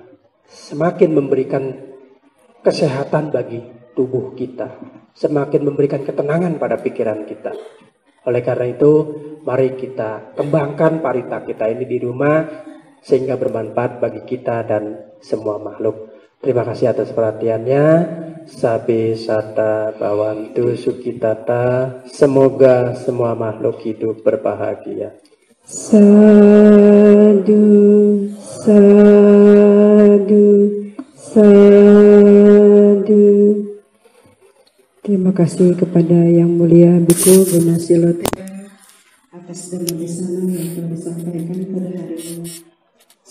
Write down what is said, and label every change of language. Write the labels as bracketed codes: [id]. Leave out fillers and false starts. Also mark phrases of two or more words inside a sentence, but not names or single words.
[id] Semakin memberikan kesehatan bagi tubuh kita. Semakin memberikan ketenangan pada pikiran kita. Oleh karena itu, mari kita kembangkan parita kita ini di rumah sehingga bermanfaat bagi kita dan semua makhluk. Terima kasih atas perhatiannya. [pi] Sabe sata bawantu sukitata. [id] Semoga semua makhluk hidup berbahagia. [pi] Sadu, sadu, sadu. [id] Terima kasih kepada Yang Mulia Biku Gunasilo atas dhamma yang telah disampaikan pada hari ini.